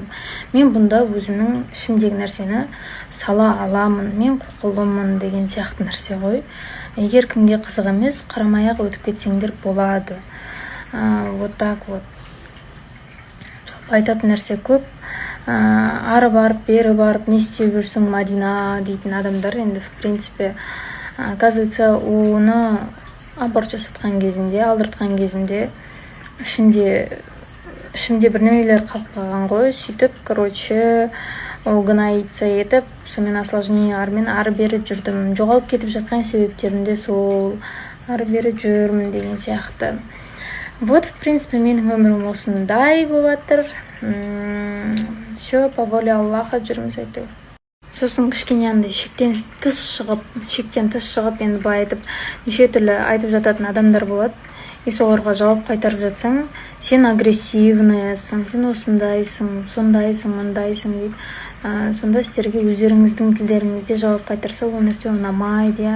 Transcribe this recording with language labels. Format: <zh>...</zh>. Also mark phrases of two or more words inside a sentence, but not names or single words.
<kk>Мен бұнда өзімнің ішімдегі нәрсені сала аламын, мен құқылымын деген сияқты нәрсе ғой. Егер кімге қызық емес, қарамай-ақ өтіп кетсеңдер болады.</kk> <ru>Вот так вот.</ru> <kk>Айтатын нәрсе көп. Ары барып, бері барып, не істеп жүрсің, Мадина дейтін адамдар енді,</kk> <ru>в принципе, оказывается,</ru> <kk>оны аборт жасатқан кезінде, алдыртқан кезінде ішімде бір немелер қалып қалған ғой. Сөйтіп, короче, ол гноится етіп, сонымен осложнениялармен ары бері жүрдім. Жоғалып кетіп жатқан себептерінде сол ары бері жүрмін деген сияқты.</kk> <ru>Вот, в принципе,</ru> <kk>менің өмірім осындай болатыр.</kk> <ru>Все, по воле Аллаха</ru> <kk>жүрміз айтып. Сосын кішкене андай шектен тыс шығып, енді былай айтып, неше түрлі айтып жататын адамдар болады. Соларға жауап қайтарып жатсаң, сен агрессивныйсың, сен осындайсың, сондайсың, мындайсың дейді. Сонда сіздерге өздеріңіздің тілдеріңізде жауап қайтарса, ол нәрсе ұнамайды.</kk>